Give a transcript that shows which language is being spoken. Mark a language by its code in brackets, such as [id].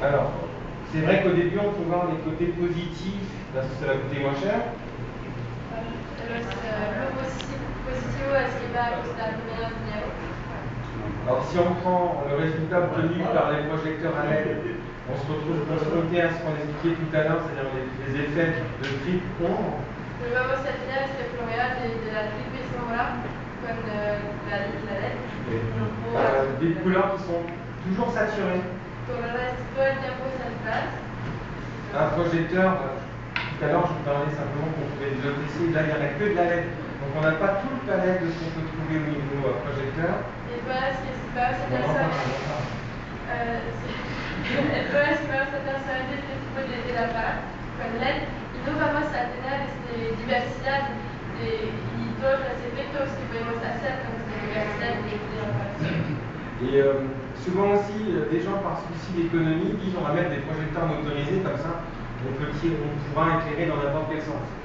[fr] Alors, c'est vrai qu'au début on peut voir les côtés positifs parce que ça va coûter moins cher. [es] Lo positivo es que va a costar menos dinero. [fr] Alors si on prend le résultat obtenu par les projecteurs à LED, on se retrouve confronté à ce qu'on expliquait tout à l'heure, c'est-à-dire les effets de triple ombre. [es] Pero vamos a tener este problema de la triple sombra con la LED. [fr] Des couleurs qui sont toujours saturées. [es] Todo el tiempo saturadas. [fr] Un projecteur, tout à l'heure je vous parlais simplement qu'on pouvait le laisser, là il n'y en a que de la LED. Donc on n'a pas tout le palette de ce qu'on peut trouver au niveau projecteur. Et voilà ce qui se passe, c'est ça. [es] el problema es que vamos a tratar de este tipo de lámpara con LED y no vamos a tener diversidad y todos los efectos que podemos hacer con esta diversidad de lámparas. [fr] Et souvent aussi, des gens par souci d'économie disent on va mettre des projecteurs motorisés, comme ça on pourra éclairer dans n'importe quel sens.